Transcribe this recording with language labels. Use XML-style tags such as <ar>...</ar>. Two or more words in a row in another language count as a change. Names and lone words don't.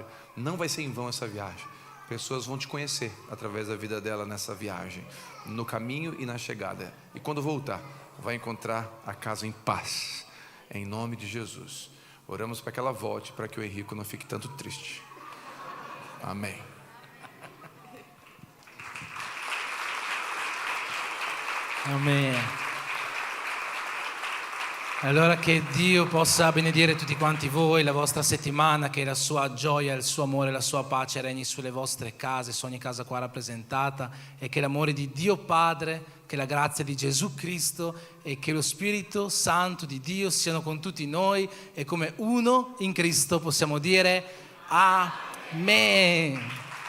<pt>Não vai ser em vão essa viagem. Pessoas vão te conhecer através da vida dela nessa viagem, no caminho e na chegada. E quando voltar, vai encontrar a casa em paz, em nome de Jesus. Oramos para que ela volte, para que o Henrico não fique tanto triste. Amém.</pt> <it>Amen. Allora che Dio possa benedire tutti quanti voi, la vostra settimana, che la sua gioia, il suo amore, la sua pace regni sulle vostre case, su ogni casa qua rappresentata, e che l'amore di Dio Padre, che la grazia di Gesù Cristo e che lo Spirito Santo di Dio siano con tutti noi, e come uno in Cristo possiamo dire Amen.</it>